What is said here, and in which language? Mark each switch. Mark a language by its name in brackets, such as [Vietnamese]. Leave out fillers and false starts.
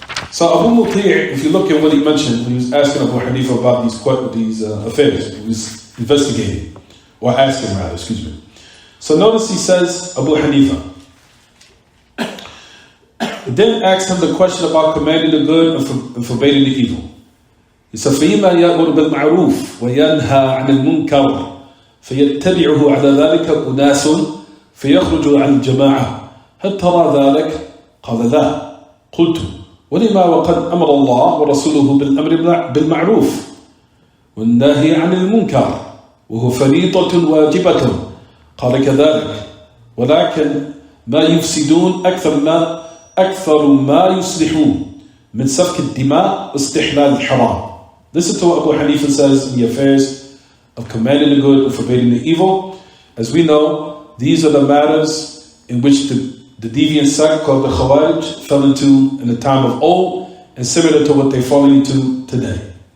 [English] So Abu Muti', if you look at what he mentioned, when he was asking Abu Hanifa about these affairs, he was investigating, or asking rather, excuse me. So notice he says, Abu Hanifa, then asked him the question about commanding the good and forbidding the evil. He said, [Arabic] فَإِمَّا يَأْمُرُ بِالْمَعْرُوفِ وَيَنْهَى عَنِ الْمُنْكَرِ فيتبعه على ذلك أناس فيخرج عن الجماعة هل ترى ذلك؟ قال لا. قلت ولما وقد أمر الله ورسوله بالأمر بالمعروف والنهي عن المنكر وهو فريضة واجبة. قال كذلك ولكن ما يفسدون أكثر ما يصلحون من سفك الدماء واستحلال الحرام. [English] Listen to what Abu Hanifa says in the affairs of commanding the good and forbidding the evil. As we know, these are the matters in which the deviant sect called the Khawarij fell into in the time of old, and similar to what they're falling into today.